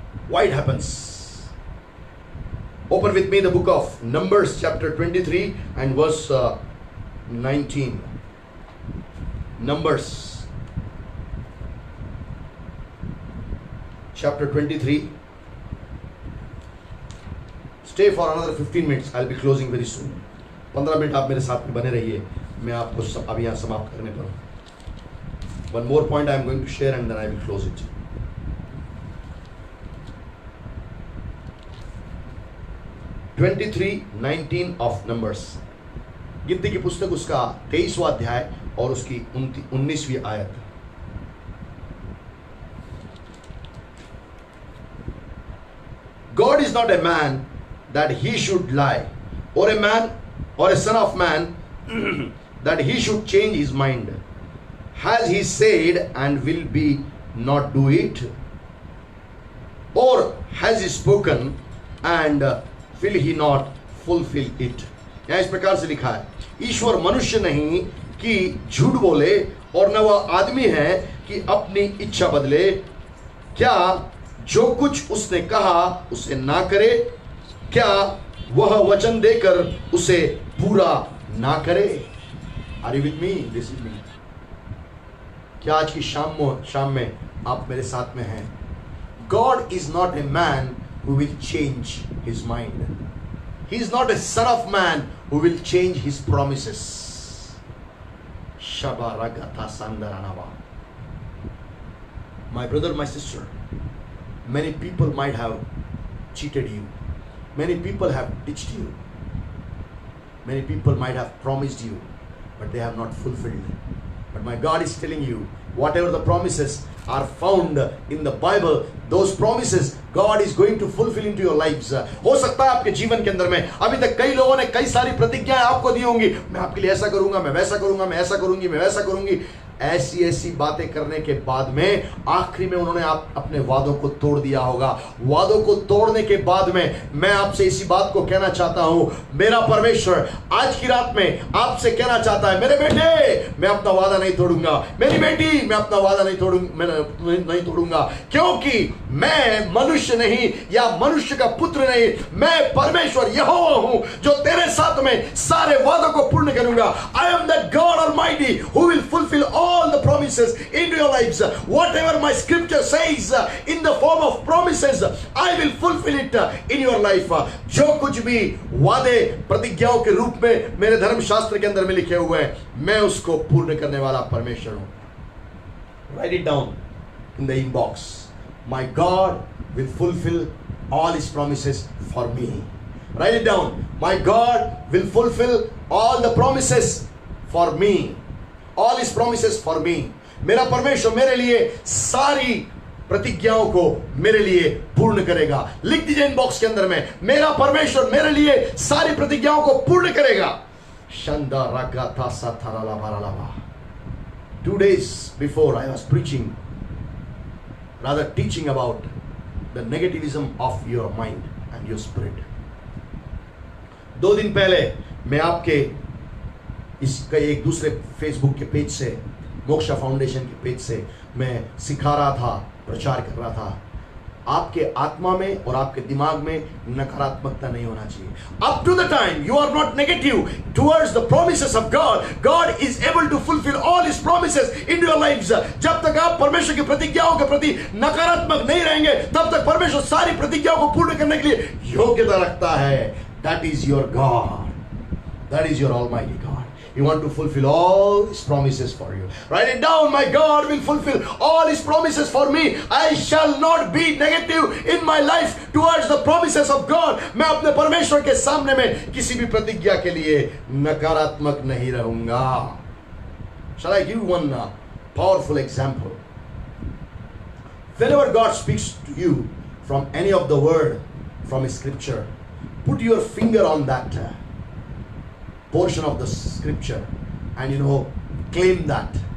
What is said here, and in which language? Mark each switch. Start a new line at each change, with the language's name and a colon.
English: Why it happens? Open with me the book of Numbers chapter 23 and verse 19. Numbers chapter 23. Stay for another 15 minutes. I'll be closing very soon.
Hindi: 15 minute आप मेरे साथ में बने रहिए, मैं आपको अभी यहाँ समाप्त करने पर हूँ।
English: One more point I am going to share and then I will close it. 23:19 of Numbers.
Hindi: गिनती की पुस्तक उसका 23वां अध्याय और उसकी 19वीं आयत।
English: God is not a man that he should lie, or a man or a son of man that he should change his mind. Has he said and will be not do it? Or has he spoken and will he not fulfill it?
Hindi: यहाँ इस प्रकार से लिखा है, ईश्वर मनुष्य नहीं कि झूठ बोले और न वह आदमी है कि अपनी इच्छा बदले। क्या जो कुछ उसने कहा उसे ना करे? क्या वह वचन देकर उसे पूरा ना करे?
English: Are you with me this evening?
Hindi: क्या आज की शाम में आप मेरे साथ में हैं?
English: God is not a man who will change his mind. He is not a son of man who will change his promises. Shabaragata Sandaranava. My brother, my sister, many people might have cheated you. Many people have ditched you. Many people might have promised you, but they have not fulfilled. But my God is telling you, whatever the promises are found in the Bible, those promises God is going to fulfill into your lives.
Hindi: हो सकता है आपके जीवन के अंदर में अभी तक कई लोगों ने कई सारी प्रतिज्ञाएं आपको दी होंगी, मैं आपके लिए ऐसा करूंगा, मैं वैसा करूंगा, मैं ऐसा करूंगी, मैं वैसा करूंगी। ऐसी बातें करने के बाद में आखिरी में उन्होंने अपने वादों को तोड़ दिया होगा। वादों को तोड़ने के बाद में मैं आपसे इसी बात को कहना चाहता हूं, मेरा परमेश्वर आज की रात में आपसे कहना चाहता है, मेरे बेटे मैं अपना वादा नहीं तोड़ूंगा, मेरी बेटी मैं अपना वादा नहीं तोड़ूंगा, क्योंकि मैं मनुष्य नहीं या मनुष्य का पुत्र नहीं, मैं परमेश्वर यहोवा हूं जो तेरे साथ में सारे वादों को पूर्ण करूंगा।
English: I am the God Almighty who will fulfill all the promises promises into your lives. Whatever my scripture says in the form of promises, I will fulfill it in your life.
Hindi: जो कुछ भी वादे प्रतिज्ञाओं के रूप में मेरे धर्मशास्त्र के अंदर में लिखे हुए हैं, मैं उसको पूर्ण करने वाला परमेश्वर हूं.
English: Write it down in the inbox. My God will fulfill all his promises for me. Write it down. My God will fulfill all the promises for me. All his promises for me.
Hindi: मेरा परमेश्वर मेरे लिए सारी प्रतिज्ञाओं को मेरे लिए पूर्ण करेगा. लिख दीजिए इनबॉक्स के अंदर में, मेरा परमेश्वर मेरे लिए सारी प्रतिज्ञाओं को पूर्ण करेगा. शंदा रागा था साथाराला बारालाबा.
English: 2 days before I was preaching, rather teaching about the negativism of your mind and your spirit.
Hindi: 2 दिन पहले मैं आपके इसका एक दूसरे फेसबुक के पेज से, मोक्षा फाउंडेशन के पेज से मैं सिखा रहा था, प्रचार कर रहा था. आपके आत्मा में और आपके दिमाग में नकारात्मकता नहीं होना चाहिए.
English: Up to the time you are not negative towards the promises of God, God is able to fulfill all his promises into your lives.
Hindi: जब तक आप परमेश्वर की प्रतिज्ञाओं के प्रति नकारात्मक नहीं रहेंगे, तब तक परमेश्वर सारी प्रतिज्ञाओं को पूर्ण करने के लिए योग्यता रखता है.
English: That is your God. That is your Almighty God. He wants to fulfill all his promises for you. Write it down. My God will fulfill all his promises for me. I shall not be negative in my life towards the promises of God.
Hindi: मैं अपने परमेश्वर के सामने में किसी भी प्रतिज्ञा के लिए नकारात्मक नहीं रहूंगा.
English: Shall I give one powerful example? Whenever God speaks to you from any of the word from his scripture, put your finger on that portion of the scripture and claim that.